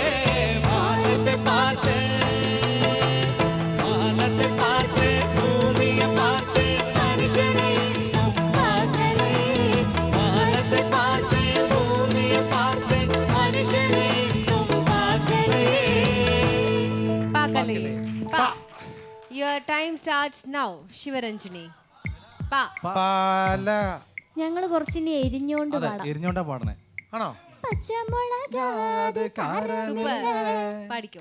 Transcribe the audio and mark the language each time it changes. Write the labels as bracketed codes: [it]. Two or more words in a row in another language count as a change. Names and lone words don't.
[ta] வானத்தை பார்த்தேன் வானத்தை பார்த்தேன் பூமியை பார்த்தேன் மனுஷனை இன்னும் பார்க்கலை. வானத்தை பார்த்தேன் பூமியை பார்த்தேன் மனுஷனை இன்னும் பார்க்கலை. [en] പാക്കലേ. പാ. Your time starts now. ശിവരഞ്ജിനി. പാ. പാല. [ml] ഞങ്ങൾ കുറച്ചിനി എരിഞ്ഞോണ്ട് പാടാം എരിഞ്ഞോണ്ടാ പാടണേ. ആണോ? പച്ചമുളകാത് സൂപ്പർ. പാടിക്കോ.